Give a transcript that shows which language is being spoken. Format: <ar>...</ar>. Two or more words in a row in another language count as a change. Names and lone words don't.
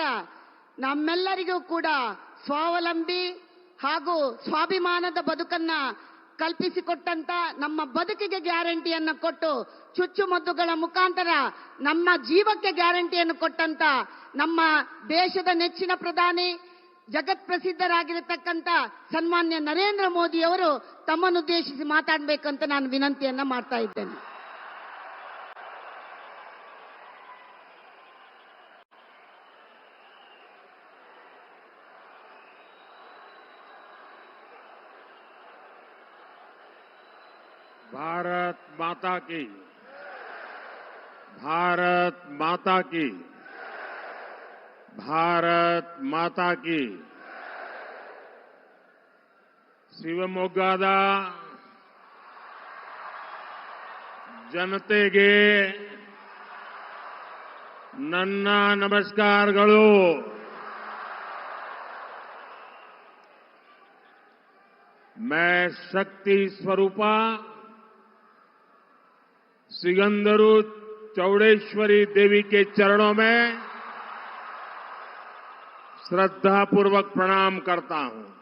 <kn>ನಮ್ಮೆಲ್ಲರಿಗೂ ಕೂಡ ಸ್ವಾವಲಂಬಿ ಹಾಗೂ ಸ್ವಾಭಿಮಾನದ ಬದುಕನ್ನ ಕಲ್ಪಿಸಿಕೊಟ್ಟಂತ, ನಮ್ಮ ಬದುಕಿಗೆ ಗ್ಯಾರಂಟಿಯನ್ನು ಕೊಟ್ಟು ಚುಚ್ಚುಮದ್ದುಗಳ ಮುಖಾಂತರ ನಮ್ಮ ಜೀವಕ್ಕೆ ಗ್ಯಾರಂಟಿಯನ್ನು ಕೊಟ್ಟಂತ ನಮ್ಮ ದೇಶದ ನೆಚ್ಚಿನ ಪ್ರಧಾನಿ, ಜಗತ್ ಪ್ರಸಿದ್ಧರಾಗಿರತಕ್ಕಂತ ಸನ್ಮಾನ್ಯ ನರೇಂದ್ರ ಮೋದಿ ಅವರು ತಮ್ಮನ್ನುದ್ದೇಶಿಸಿ ಮಾತಾಡಬೇಕಂತ ನಾನು ವಿನಂತಿಯನ್ನ ಮಾಡ್ತಾ ಇದ್ದೇನೆ.</kn> <hi>भारत माता की, भारत माता की, भारत माता की.</hi> <kn>ಶಿವಮೊಗ್ಗದ ಜನತೆಗೆ ನನ್ನ ನಮಸ್ಕಾರಗಳು.</kn> <hi>मैं शक्ति स्वरूपा सिगंदरू चौड़ेश्वरी देवी के चरणों में श्रद्धापूर्वक प्रणाम करता हूं.</hi>